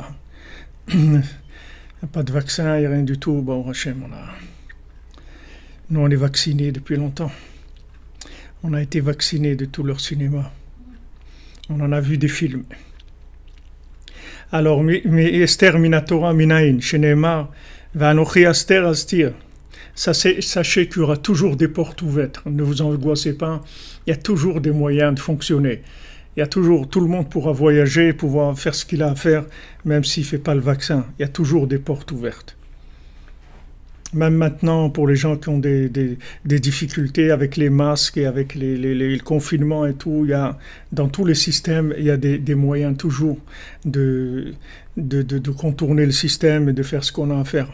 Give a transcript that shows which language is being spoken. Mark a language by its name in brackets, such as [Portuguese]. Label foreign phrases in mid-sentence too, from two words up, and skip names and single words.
[French] Il n'y a pas de vaccin, il n'y a rien du tout. Bon, Hachem, nous on est vaccinés depuis longtemps. On a été vaccinés de tout leur cinéma. On en a vu des films. Alors, mais [Hebrew] אסתר מן התורה מנין שנאמר ואנכי הסתר אסתיר. [French] Sachez qu'il y aura toujours des portes ouvertes. Ne vous angoissez pas. Il y a toujours des moyens de fonctionner. Il y a toujours, tout le monde pourra voyager, pouvoir faire ce qu'il a à faire, même s'il ne fait pas le vaccin. Il y a toujours des portes ouvertes. Même maintenant, pour les gens qui ont des difficultés avec les masques et avec le confinement et tout, dans tous les systèmes, il y a des moyens toujours de, de contourner le système et de faire ce qu'on a à faire.